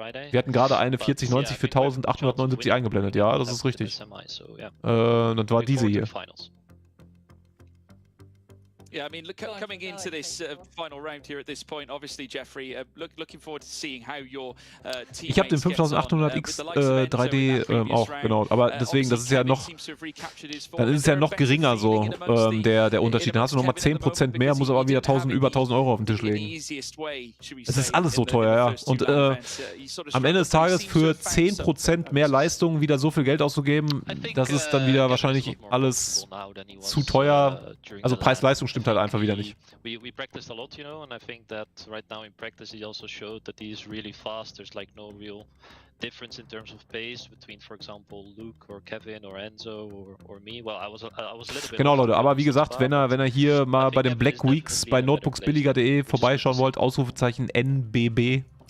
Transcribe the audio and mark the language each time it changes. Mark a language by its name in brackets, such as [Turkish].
[German] Wir hatten gerade eine 4090 für 1879 eingeblendet, ja, das ist richtig. Das war diese hier. [English] Yeah, I mean, coming into this final round here at this point, obviously, Jeffrey, looking forward to seeing how your team. [German] Ich habe den 5800X 3D auch, genau, aber deswegen, das ist ja noch, dann ist es ja noch geringer so, der Unterschied. Dann hast du nochmal 10% mehr, muss aber wieder über 1000 Euro auf den Tisch legen. Es ist alles so teuer, ja. Und am Ende des Tages für 10% mehr Leistung wieder so viel Geld auszugeben, das ist dann wieder wahrscheinlich alles zu teuer. Also Preis-Leistung stimmt halt einfach wieder nicht. [English] We practiced a lot, you know, and I think that right now in practice he also showed that he is really fast. There's like no real difference in terms of pace between, for example, Luke or Kevin or Enzo or me. Well, I was a little bit. [German] Genau, Leute, aber wie gesagt, wenn er hier mal bei den Black Weeks bei notebooksbilliger.de vorbeischauen wollt, Ausrufezeichen NBB.